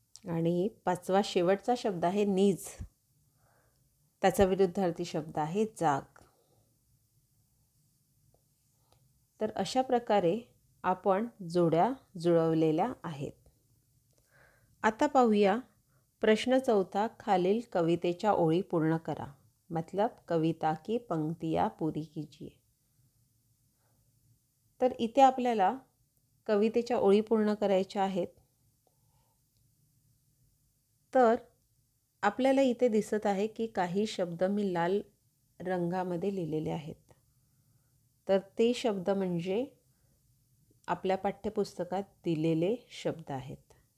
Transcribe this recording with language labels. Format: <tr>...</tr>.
<mr>आणि पाचवा शेवटचा शब्द आहे नीज. त्याचा विरुद्धार्थी शब्द आहे जाग. तर अशा प्रकारे आपण जोड्या जुळवलेल्या आहेत. आता पाहूया प्रश्न चौथा. खालील कवितेच्या ओळी पूर्ण करा.</mr> <hi>मतलब कविता की पंक्तियाँ पूरी कीजिए.</hi> <mr>तर इथे आपल्याला कवितेच्या ओळी पूर्ण करायच्या आहेत. तर आपल्याला इथे दिसत आहे की काही शब्द मी लाल रंगामध्ये लिहिलेले आहेत. तर ते शब्द म्हणजे आपल्या पाठ्यपुस्तकात दिलेले शब्द आहेत.</mr>